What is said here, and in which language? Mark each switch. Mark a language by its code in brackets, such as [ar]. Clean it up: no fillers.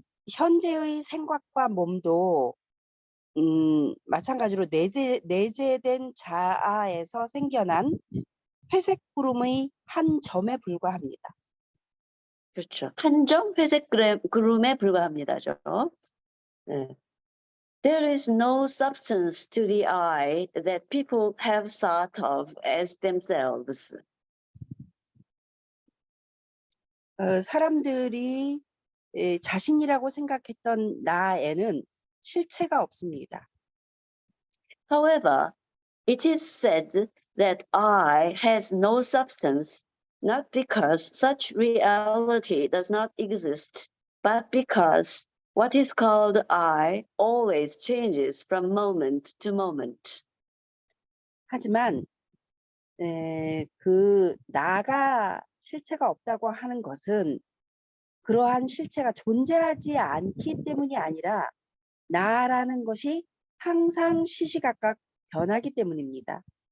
[ko] 현재의 생각과 몸도 마찬가지로 내재된 자아에서 생겨난 회색 구름의 한 점에 불과합니다. 그렇죠. 한 점 회색 구름에 불과합니다죠. 네. [en] There is no substance to the eye that people have thought of as themselves. [ko] 사람들이 자신이라고 생각했던 나에는 실체가 없습니다. [en] However, it is said that I has no substance, not because such reality does not exist, but because what is called I always changes from moment to moment. [ko] 하지만 그 나가 실체가 없다고 하는 것은 그러한 실체가 존재하지 않기 때문이 아니라 나라는 것이 항상 시시각각 변하기 때문입니다.